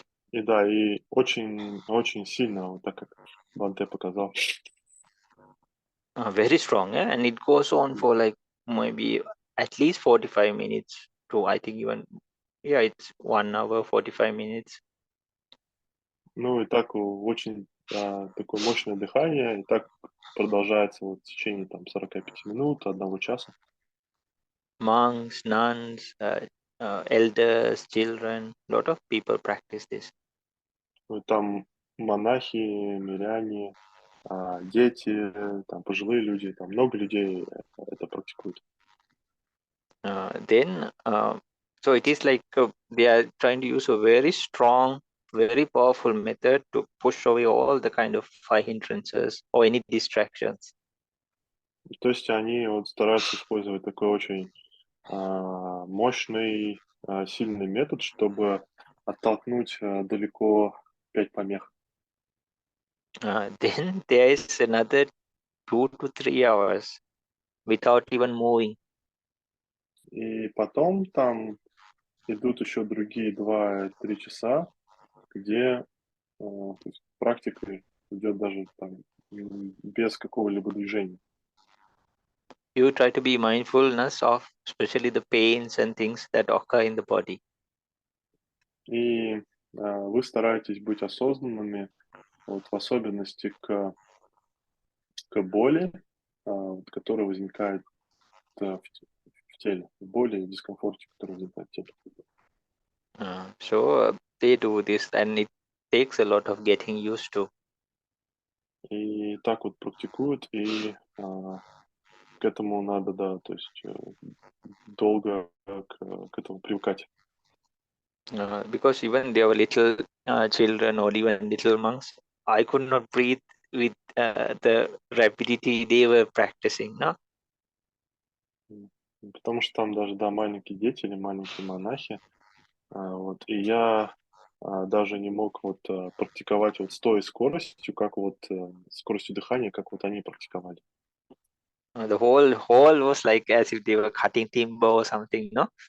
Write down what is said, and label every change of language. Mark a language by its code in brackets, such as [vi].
[ru] И да, и очень сильно, вот так как Банте показал. [en] Very strong, and it goes on for like maybe at least 45 minutes to, I think, even Yeah, it's 1 hour 45 minutes. [ru] Ну и так очень такое мощное дыхание, и так продолжается вот в течение там 45 минут, 1 часа. [en] Monks, nuns, elders, children, lot of people practice this. [ru] Ну, и там монахи, миряне, дети, там пожилые люди, там много людей это практикуют. [en] Then, so it is like they are trying to use a very strong, very powerful method to push away all the kind of 5 hindrances or any distractions. [ru] То есть они вот стараются использовать такой очень мощный, сильный метод, чтобы оттолкнуть далеко 5 помех. [en] Then there is another 2 to 3 hours without even moving. [ru] И потом там идут еще другие 2-3 часа, где то есть практика идет даже там без какого-либо движения. [en] You try to be mindfulness of especially the pains and things that occur in the body. [ru] И вы стараетесь быть осознанными, вот, в особенности к боли, которая возникает в теле, в боли и дискомфорте, который возникает в теле. [en] So they do this and it takes a lot of getting used to. [ru] И так вот практикуют, и к этому надо, да, то есть долго к этому привыкать. [en] Because even there were little children or even little monks, I could not breathe with the rapidity they were practicing. No? [ru] Потому что там даже, да, маленькие дети или маленькие монахи, вот, и я даже не мог вот практиковать вот с той скоростью, как вот скоростью дыхания, как вот они практиковали. [en] The whole was like as if they were cutting timber or something, no?